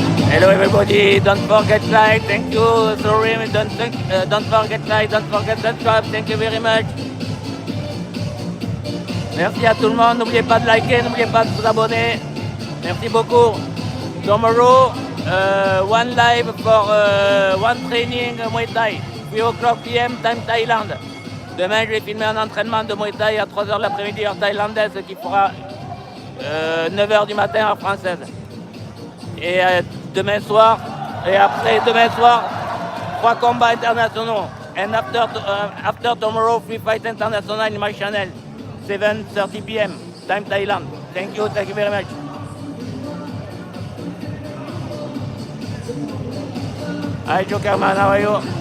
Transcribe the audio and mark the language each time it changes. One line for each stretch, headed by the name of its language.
English: Hello everybody, don't forget like, thank you, sorry, don't forget like, don't forget subscribe, thank you very much.
French: Merci à tout le monde, n'oubliez pas de liker, n'oubliez pas de vous abonner. Merci beaucoup.
English: Tomorrow, one live for one training Muay Thai, 3 o'clock p.m. time Thaïlande.
French: Demain, je vais filmer un entraînement de Muay Thai à 3h de l'après-midi heure thaïlandaise qui fera 9h du matin heure française. Et demain soir, et après demain soir, 3 combats internationaux.
English: And after tomorrow, 3 fights international in my channel, 7:30 p.m. time Thailand. Thank you very much. Hi Jokerman, how are you?